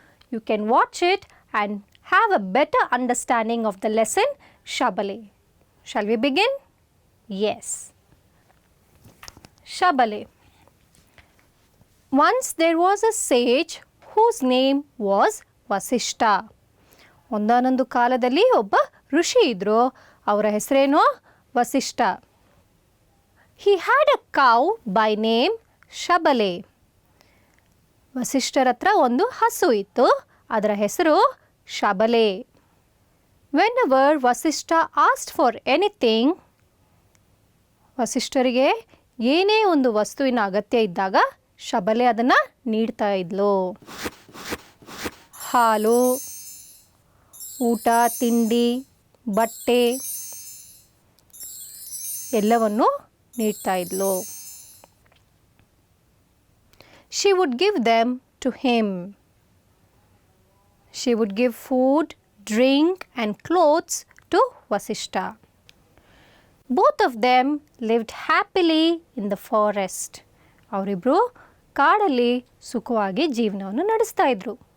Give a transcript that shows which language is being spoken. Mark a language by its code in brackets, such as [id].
[en] You can watch it and have a better understanding of the lesson Shabale. Shall we begin? Yes. Shabale. Once there was a sage whose name was Vasishta. [kn] ಒಂದಾನೊಂದು ಕಾಲದಲ್ಲಿ ಒಬ್ಬ ಋಷಿ ಇದ್ರು, ಅವರ ಹೆಸರೇನು? Vasishtha. [en] He had a cow by name Shabale. [kn] ವಸಿಷ್ಠರ ಹತ್ರ ಒಂದು ಹಸು ಇತ್ತು, ಅದರ ಹೆಸರು ಶಬಲೆ. [en] Whenever Vasishta asked for anything, [kn] ವಸಿಷ್ಠರಿಗೆ ಏನೇ ಒಂದು ವಸ್ತುವಿನ ಅಗತ್ಯ ಇದ್ದಾಗ ಶಬಲೆ ಅದನ್ನು ನೀಡ್ತಾ ಇದ್ಲು. ಹಾಲು, ಊಟ, ತಿಂಡಿ, ಬಟ್ಟೆ ಎಲ್ಲವನ್ನು ನೀಡ್ತಾ ಇದ್ಲು. [en] She would give them to him. She would give food, drink and clothes to Vasishta. Both of them lived happily in the forest. [kn] ಅವರಿಬ್ಬರು ಕಾಡಲ್ಲಿ ಸುಖವಾಗಿ ಜೀವನವನ್ನು ನಡೆಸ್ತಾ ಇದ್ರು.